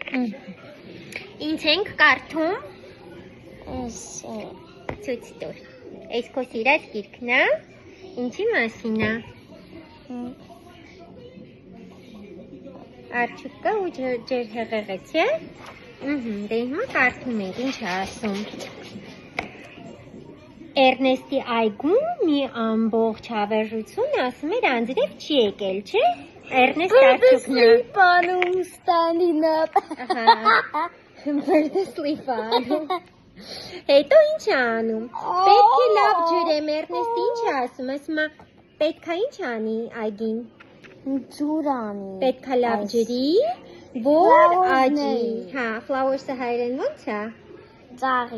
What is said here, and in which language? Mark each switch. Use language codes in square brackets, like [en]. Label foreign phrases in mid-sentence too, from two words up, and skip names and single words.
[hy] Ինչ ենք կարդում։ Ցույց տուր։ Այս քո սիրած գիրքն է։ Ինչի մասին է։ Արջուկը ու ջրհեղեղը, չէ՞։ Դե հիմա կարդում ենք, ինչ է ասում։ Էրնեստի այգում մի ամբողջ հավերժություն ասում էր անձրև չի եկել, չէ՞։ Էրնեստ արջուկն է։ [en] Panom standing up. Bird sleep- [hy] անում։ Հետո ինչ է անում։ Պետք է լավ ջրեմ, Էրնեստը ինչ է ասում, ասում է պետք է ինչ անի այգին։ Ջուրանի։ Պետք է լավ ջրի, որ աճի։ Հա, flowers-ը հայերեն ո՞նց է։ Ծաղի։